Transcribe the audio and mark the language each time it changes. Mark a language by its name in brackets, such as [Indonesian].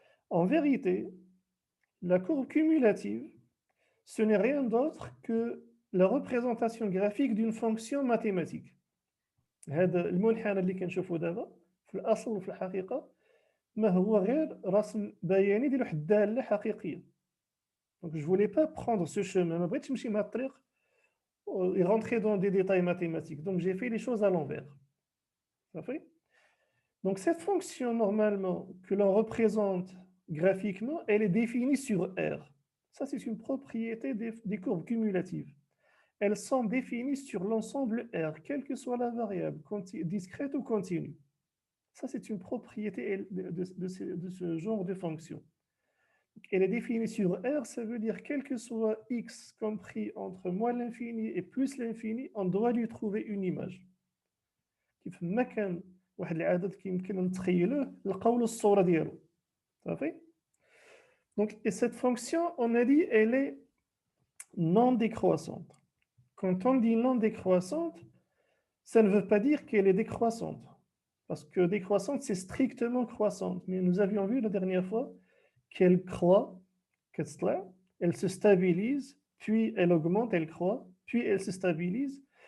[French] En vérité, la courbe cumulative, ce n'est rien d'autre que la représentation graphique d'une fonction mathématique. [Arabic] هذا المنحنى اللي كنشوفوا دابا في الأصل وفي الحقيقة ما هو غير رسم بياني ديال واحد الدالة حقيقية. [French] Donc je voulais pas prendre ce chemin, [Arabic] ما بغيتش نمشي مع الطريق [French] et rentrer dans des détails mathématiques. Donc j'ai fait les choses à l'envers. Ça fait? Donc cette fonction normalement que l'on représente graphiquement, elle est définie sur R. Ça c'est une propriété des courbes cumulatives. Elles sont définies sur l'ensemble R, quelle que soit la variable, discrète ou continue. Ça, c'est une propriété de ce genre de fonction. Elle est définie sur R, ça veut dire quel que soit x compris entre moins l'infini et plus l'infini, on doit lui trouver une image. [Arabic] كيف ما كان واحد العدد كيمكن نتخيلوه نلقاو له الصورة ديالو. [French] صافي؟ Donc, et cette fonction, on a dit, elle est non décroissante. Quand on dit non décroissante, ça ne veut pas dire qu'elle est décroissante. Parce que décroissante, c'est strictement croissante. Mais nous avions vu la dernière fois qu'elle croît, elle se stabilise, puis elle augmente, elle croît, puis elle se stabilise.